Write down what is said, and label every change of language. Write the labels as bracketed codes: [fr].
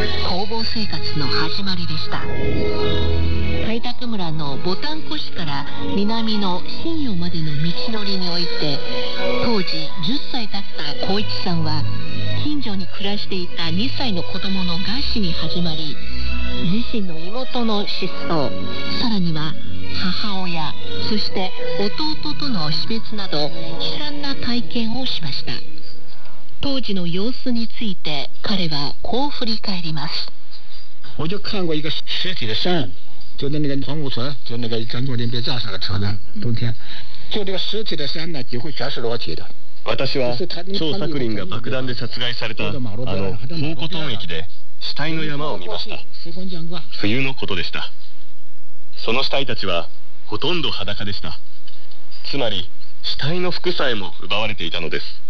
[ja] 工房生活の始まりでした。開拓村のボタンコ市から南の新葉までの道のりにおいて、当時10歳だった光一さんは近所に暮らしていた2歳の子供の餓死に始まり、自身の妹の失踪、さらには母親、そして弟との死別など悲惨な体験をしました。当時の様子について彼はこう振り返ります。 [zh] 我就看过一个尸体的山，就那个黄古村，就那个张作霖被炸死的车的冬天，就这个尸体的山呢，几乎全是裸体的。 [ja] 私は張作霖が爆弾で殺害されたあの黄古村駅で死体の山を見ました。冬のことでした。その死体たちはほとんど裸でした。つまり死体の服さえも奪われていたのです。